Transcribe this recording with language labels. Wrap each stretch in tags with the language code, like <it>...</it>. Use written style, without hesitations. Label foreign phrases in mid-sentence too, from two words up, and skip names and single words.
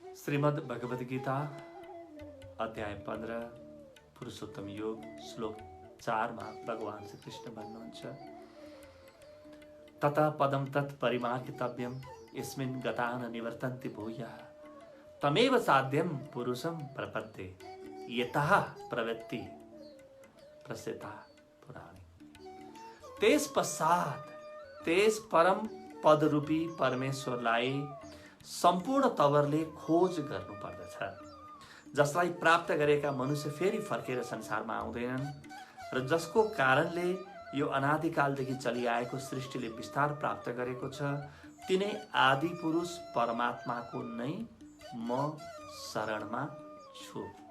<ne>श्रीमद् भगवद गीता अध्याय 15 पुरुषोत्तम योग श्लोक 4 में भगवान श्री कृष्ण भन्नुहुन्छ</ne> <sa>ततः पदम तत् परिमार्गितव्यम यस्मिन् गता न निवर्तन्ति भूयः तमेव साध्यम पुरुषम प्रपद्ये यतः प्रवृत्ति प्रसिद्धा पुराणी।</sa> <ne>तेस पश्चात तेस परम पदरूपी परमेश्वरलाई सम्पूर्ण तवरले खोज गर्नु पर्दछ, जसलाई प्राप्त गरेका मनुष्य फेरि फर्केर संसारमा आउँदैनन् र जसको कारणले यो अनादिकालदेखि चलिआएको सृष्टिले विस्तार प्राप्त गरेको छ। तिनै आदि पुरुष परमात्माको नै म शरणमा छु।</ne>